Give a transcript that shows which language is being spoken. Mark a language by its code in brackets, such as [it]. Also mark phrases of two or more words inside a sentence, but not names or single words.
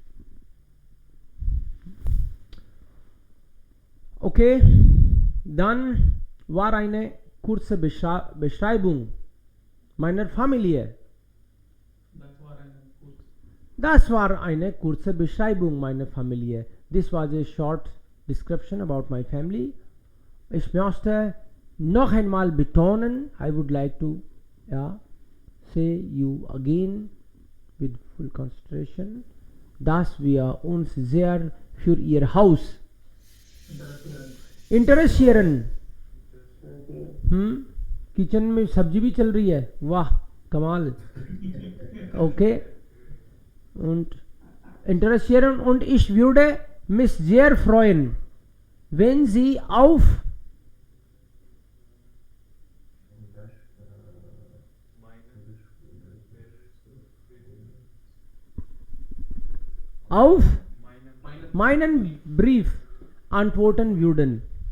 [de] Okay, dann war eine kurze Beschreibung meiner Familie. Das war eine kurze Beschreibung meiner Familie. [en] This was a short description about my family. [de] Ich möchte noch einmal betonen, [en] I would like to say you again with full concentration, [de] dass wir uns sehr für ihr Haus interessieren. [hi] किचन में सब्जी भी चल रही है, वाह कमाल. [de] Okay. Und interessieren und ich würde mich sehr freuen, wenn Sie auf meinen Brief antworten würden.